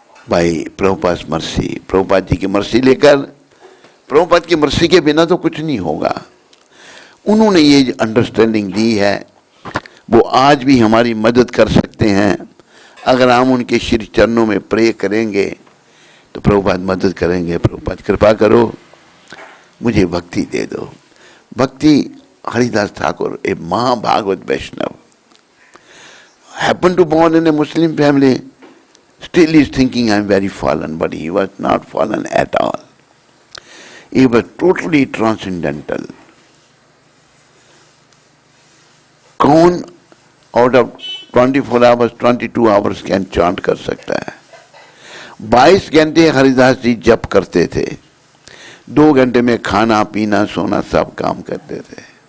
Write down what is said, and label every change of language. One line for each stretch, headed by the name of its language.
Hindi: भाई प्रभुपाद मर्सी, प्रभुपाद जी की मर्सी लेकर, प्रभुपाद की मर्सी के बिना तो कुछ नहीं होगा। उन्होंने ये अंडरस्टैंडिंग दी है, वो आज भी हमारी मदद कर सकते हैं। अगर हम उनके श्री चरणों में प्रे करेंगे तो प्रभुपाद मदद करेंगे। प्रभुपाद कृपा करो, मुझे भक्ति दे दो।
English: भक्ति हरिदास ठाकुर,
Hindi: ए महाभागवत वैष्णव,
English: happened to born in a Muslim family, still he is thinking I am very fallen, but he was not fallen at all. He was totally transcendental.
Hindi: कौन
English: out of 24 hours 22 hours can chant
Hindi: कर सकता है? 22 घंटे हरिदास जी जप करते थे, 2 घंटे में खाना पीना सोना सब काम करते थे।